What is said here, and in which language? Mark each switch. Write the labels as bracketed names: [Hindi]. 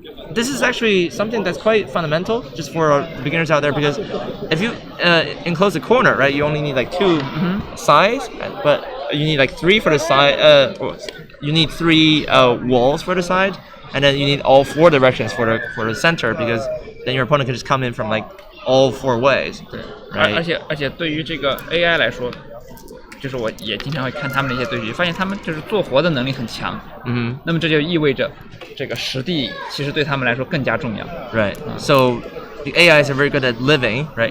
[English] This is actually something that's quite fundamental just for beginners out there, because if you enclose a corner, right, you only need like 2 sides, but you need like 3 for the side. You need 3 walls for the side, and then you need all 4 directions for the center, because then your opponent can just come in from like all 4 ways. [Chinese] 对， [English] Right. [Chinese] 而且对于这个 AI 来说，就是我也经常会看他们的一些对局，发现他们就是做活的能力很强。那么这就意味着这个实地其实对他们来说更加重要。 [English] Right. So the AIs are very good at living, right?